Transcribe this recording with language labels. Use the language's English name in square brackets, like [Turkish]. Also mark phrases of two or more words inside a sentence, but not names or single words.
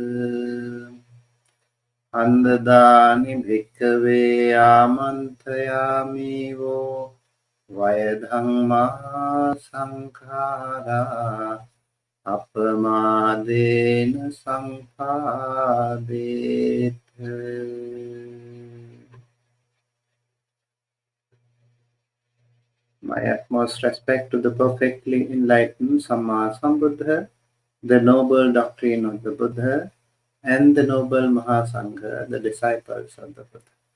[Pali] Andadani bhikkhave amantayami vo vayadhamma sankhara apamadena sampadetha. [English] My utmost respect to the perfectly enlightened [Pali] Samma Sambuddha, [English] the noble doctrine of the Buddha, and the noble Mahasangha, the disciples of the Buddha.